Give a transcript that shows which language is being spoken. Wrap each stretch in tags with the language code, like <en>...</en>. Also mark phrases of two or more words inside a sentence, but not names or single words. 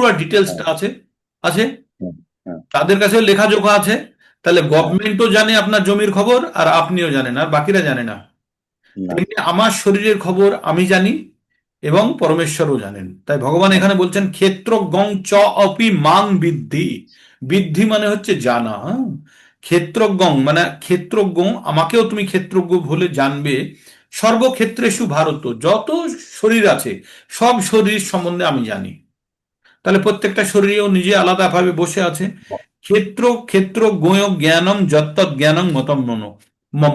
<bn>হ্যাঁ ডিটেলসটা আছে, আছে, হ্যাঁ হ্যাঁ তাদের কাছেও লেখাজোখা আছে। তাহলে হ্যাঁ, গভর্নমেন্টও জানে আপনার জমির খবর, আর আপনিও জানেন, আর বাকিরা জানে না। না তেমনি আমার শরীরের খবর আমি জানি এবং পরমেশ্বরও জানেন। তাই ভগবান হ্যাঁ এখানে বলছেন</bn> <sa>ক্ষেত্রজ্ঞং চ অপি মাং বিদ্ধি।</sa> <bn>বিদ্ধি মানে হচ্ছে জানা, হ্যাঁ? ক্ষেত্রজ্ঞং মানে ক্ষেত্রজ্ঞ, আমাকেও তুমি ক্ষেত্রজ্ঞ বলে জানবে।</bn> <sa>সর্বক্ষেত্রেষু ভারত,</sa> <bn>যত শরীর আছে সব শরীর সম্বন্ধে আমি জানি। তাহলে প্রত্যেকটা শরীরেও নিজে আলাদাভাবে বসে আছে।</bn> <sa>ক্ষেত্র ক্ষেত্র জ্ঞেয় জ্ঞানম যত্তৎ জ্ঞানং মতম মম মম।</sa>